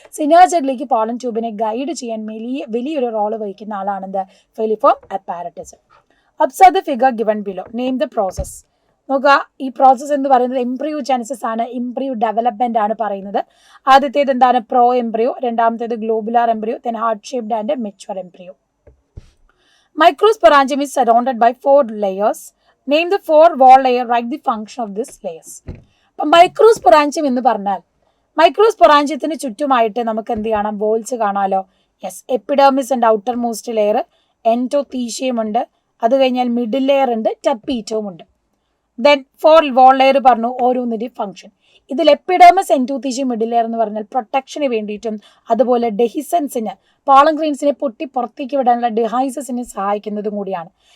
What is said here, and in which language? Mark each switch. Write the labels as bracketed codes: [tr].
[ml] സിനാജനിലേക്ക് pollen ട്യൂബിനെ guide ചെയ്യാൻ വലിയൊരു role വഹിക്കുന്ന ആളാണ് എന്ത്, filiform apparatus. [en] Observe the figure given below. Name the process. [ml] നോക്കുക, ഈ പ്രോസസ്സ് എന്ന് പറയുന്നത് എംബ്രിയോ ജെനസിസ് ആണ്, എംബ്രിയോ ഡെവലപ്മെന്റ് ആണ് പറയുന്നത്. ആദ്യത്തേത് എന്താണ്, പ്രോ എംബ്രിയോ. രണ്ടാമത്തേത് globular embryo. [en] Then heart shaped and mature embryo. Microsporangium is surrounded by 4 layers. Name the 4 wall layer. Write the function of this layers. [ml] അപ്പം മൈക്രോസ്പൊറാഞ്ചിയം എന്ന് പറഞ്ഞാൽ മൈക്രോസ്പൊറാഞ്ചിയത്തിന് ചുറ്റുമായിട്ട് നമുക്ക് എന്ത് കാണാം, വോൾസ് കാണാമല്ലോ. യെസ്, എപ്പിഡെർമിസ് ഉണ്ട്, ഔട്ടർ മോസ്റ്റ് ലെയർ. എൻഡോത്തീഷ്യം ഉണ്ട്, അത് കഴിഞ്ഞാൽ മിഡിൽ ലെയർ ഉണ്ട്, ടപ്പീറ്റവും ഉണ്ട്. ദെൻ 4 വോൾ ലെയർ പറഞ്ഞു, ഓരോന്നിൻ്റെയും ഫംഗ്ഷൻ. ഇതിൽ എപ്പിഡെർമിസ്, എൻഡോത്തീഷ്യം, മിഡിൽ ലെയർ എന്ന് പറഞ്ഞാൽ പ്രൊട്ടക്ഷന് വേണ്ടിയിട്ടും അതുപോലെ ഡെഹിസൻസിന്, പോളൻ ഗ്രെയിൻസിനെ പൊട്ടി പുറത്തേക്ക് വിടാനുള്ള ഡെഹൈസസിനെ സഹായിക്കുന്നതും കൂടിയാണ്.